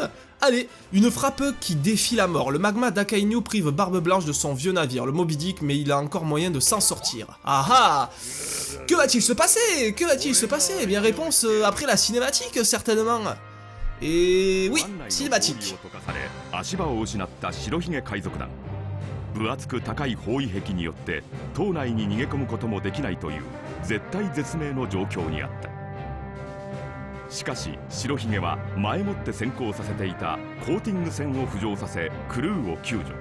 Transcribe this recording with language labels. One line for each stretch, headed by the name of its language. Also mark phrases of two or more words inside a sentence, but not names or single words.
French: Allez, une frappe qui défie la mort. Le magma d'Akainu prive Barbe Blanche de son vieux navire, le Moby Dick, mais il a encore moyen de s'en sortir. Ah ah! Que va-t-il se passer? Que va-t-il se passer? Eh bien, réponse après la cinématique, certainement. Et oui, cinématique.
Japanese: 分厚く高い包囲壁によって島内に逃げ込むこともできないという絶体絶命の状況にあった。しかし白ひげは前もって先行させていたコーティング船を浮上させクルーを救助。